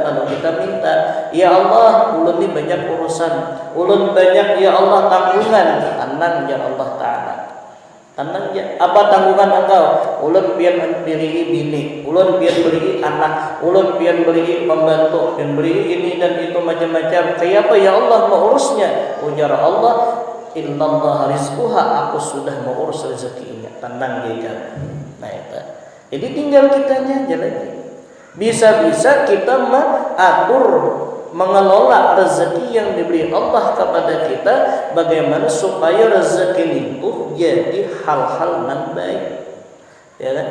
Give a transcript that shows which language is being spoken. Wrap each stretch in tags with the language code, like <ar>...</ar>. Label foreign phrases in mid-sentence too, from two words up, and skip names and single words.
<bjn>Lalu kita minta, ya Allah, ulun ini banyak urusan, ulun banyak ya Allah tanggungan, tenang ya Allah Ta'ala.</bjn> <id>Tenang ya. Apa tanggungan engkau?</id> <bjn>Ulun pian beli bini, ulun pian beli anak, ulun pian beli pembantu, pian beli ini dan itu macam-macam. Kayak apa ya Allah mau urusnya? Ujar Allah,</bjn> <ar>إن الله رزقها,</ar> <id>aku sudah mau urus rezekinya. Tenang ya. Nah itu. Jadi tinggal kitanya aja lagi. Bisa-bisa kita mengatur, mengelola rezeki yang diberi Allah kepada kita, bagaimana supaya rezeki itu jadi hal-hal yang baik, ya kan?</id>